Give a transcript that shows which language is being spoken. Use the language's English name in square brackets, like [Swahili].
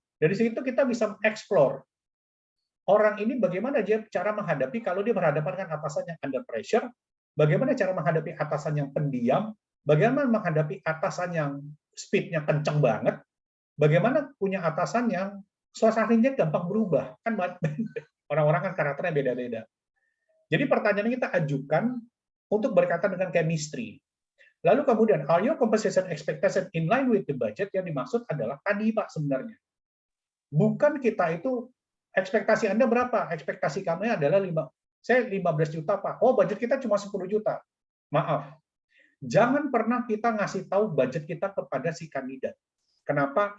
[Indonesian] Dari situ kita bisa explore orang ini bagaimana dia cara menghadapi kalau dia berhadapan dengan atasan yang under pressure, bagaimana cara menghadapi atasan yang pendiam, bagaimana menghadapi atasan yang speed-nya kencang banget, bagaimana punya atasan yang suasananya gampang berubah. Kan orang-orang kan karakternya beda-beda. Jadi pertanyaan yang kita ajukan untuk berkaitan dengan chemistry. Lalu kemudian, [English] are your compensation expectation in line with the budget? [Indonesian] Yang dimaksud adalah tadi, Pak, sebenarnya. Bukan kita itu, ekspektasi Anda berapa? Ekspektasi kami adalah 15 juta, Pak. Oh, budget kita cuma 10 juta. Maaf. Jangan pernah kita ngasih tahu budget kita kepada si kandidat. Kenapa?